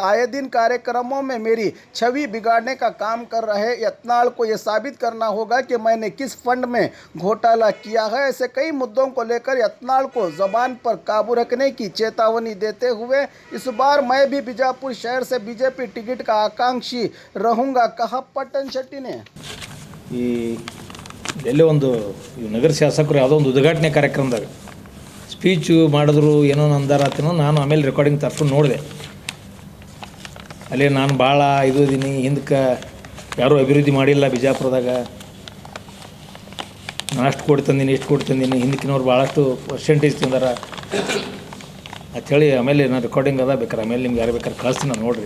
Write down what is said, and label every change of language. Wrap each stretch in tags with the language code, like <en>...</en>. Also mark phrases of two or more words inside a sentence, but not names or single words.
<hi>आए दिन कार्यक्रमों में मेरी छवि बिगाड़ने का काम कर रहे यत्नाल को यह साबित करना होगा कि मैंने किस फंड में घोटाला किया है। ऐसे कई मुद्दों को लेकर यत्नाल को जबान पर काबू रखने की चेतावनी देते हुए इस बार मैं भी बीजापुर शहर से बीजेपी टिकट का आकांक्षी रहूंगा, कहा पट्टन शेट्टी ने।</hi> <kn>ಎಲ್ಲೇ ಒಂದು ನಗರ ಶಾಸಕರು ಯಾವುದೋ ಒಂದು ಉದ್ಘಾಟನೆ ಕಾರ್ಯಕ್ರಮದಾಗ ಸ್ಪೀಚು ಮಾಡಿದ್ರು ಏನೋ ಅಂದಾರತ್ತೇನೋ ನಾನು ಆಮೇಲೆ ರೆಕಾರ್ಡಿಂಗ್ ತರ್ಸ್ಕೊಂಡು ನೋಡಿದೆ. ಅಲ್ಲಿ ನಾನು ಭಾಳ ಇದು ಇದೀನಿ, ಹಿಂದಕ್ಕೆ ಯಾರೂ ಅಭಿವೃದ್ಧಿ ಮಾಡಿಲ್ಲ ಬಿಜಾಪುರದಾಗ, ನಾನು ಅಷ್ಟು ಕೊಟ್ಟು ತಂದೀನಿ ಇಷ್ಟು ಕೊಟ್ಟು ತಂದೀನಿ, ಹಿಂದಕ್ಕಿನವ್ರು ಭಾಳಷ್ಟು ಪರ್ಸೆಂಟೇಜ್ ತಿಂದಾರ ಅಂಥೇಳಿ ಆಮೇಲೆ ನಾನು ರೆಕಾರ್ಡಿಂಗ್ ಅದ ಬೇಕಾರೆ ಆಮೇಲೆ ನಿಮ್ಗೆ ಯಾರು ಬೇಕಾದ್ರೆ ಕಳಿಸ್ತೀನಿ, ನಾನು ನೋಡಿರಿ.</kn>